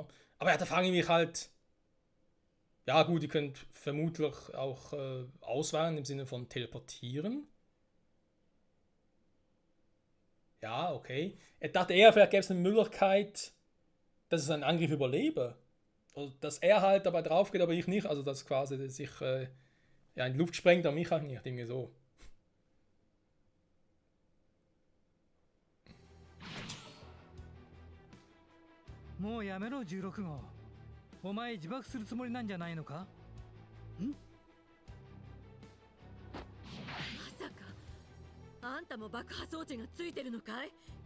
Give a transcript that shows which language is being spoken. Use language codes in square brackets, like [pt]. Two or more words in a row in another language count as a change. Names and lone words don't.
[de] Aber ja, da frage ich mich halt. Ja, gut, ihr könnt vermutlich auch ausweichen im Sinne von teleportieren. Ja, okay. Ich dachte eher, vielleicht gäbe es eine Möglichkeit, dass es einen Angriff überlebe. Oder dass er halt dabei drauf geht, aber ich nicht. Also, dass quasi dass sich ja, in die Luft sprengt, aber mich auch nicht. Irgendwie so. [ja] もうやめろ16号。お前自爆するつもりなんじゃないのか？まさかあんたも爆破装置がついてるのかい？